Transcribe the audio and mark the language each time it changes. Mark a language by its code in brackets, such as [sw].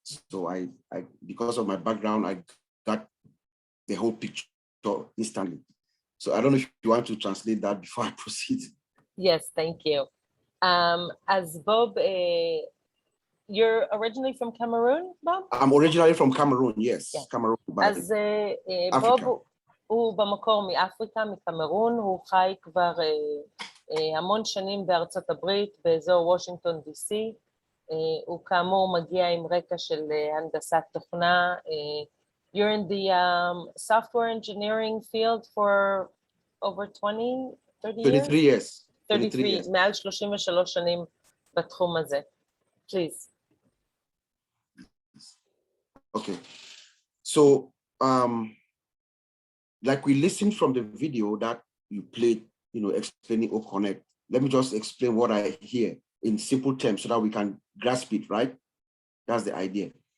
[en] So I because of my background, I got the whole picture instantly. So I don't know if you want to translate that before I proceed. Yes, thank you. As Bob, you're originally from Cameroon, Bob? I'm originally from Cameroon, yes. Yeah. Cameroon. [he] אז בוב הוא במקור מאפריקה, מקמרון, הוא חי כבר המון שנים בארצות הברית, באזור וושינגטון די.סי. הוא כאמור מגיע עם רקע של הנדסת תוכנה. [en] You're in the software engineering field for over 30 years? 33 years. [he] 33, מעל 33 שנים בתחום הזה. [en] Please. Okay. So, like we listened from the video that you played, explaining O-Connect, let me just explain what I hear in simple terms so that we can grasp it, right? That's the idea.